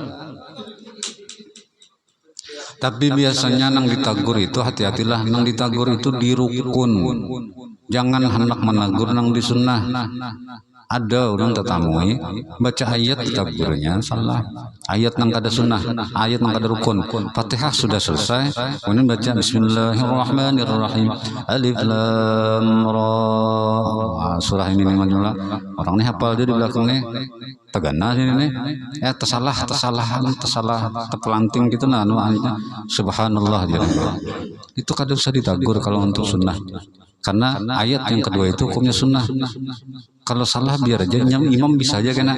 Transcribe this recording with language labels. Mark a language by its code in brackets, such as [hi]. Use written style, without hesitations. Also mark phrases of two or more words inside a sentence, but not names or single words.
[bjn] Tapi biasanya nang ditagur itu hati-hatilah, nang ditagur itu di rukun. Jangan hendak menagur nang di sunnah. Ada orang tetamui baca ayat ditagurnya salah. Ayat nang kada sunnah, ayat nang kada rukun. Fatihah sudah selesai, kemudian baca Bismillahirrahmanirrahim. [ar] ألف لام را. [bjn] Surah ini memang jumlah orang ini hafal dia di belakangnya. Tegana sini nih. Tersalah terpelanting gitu nah subhanallah dia. Itu kada usah ditagur kalau untuk sunnah. Karena ayat yang kedua itu hukumnya sunnah. Kalau salah biar aja imam bisa aja kena.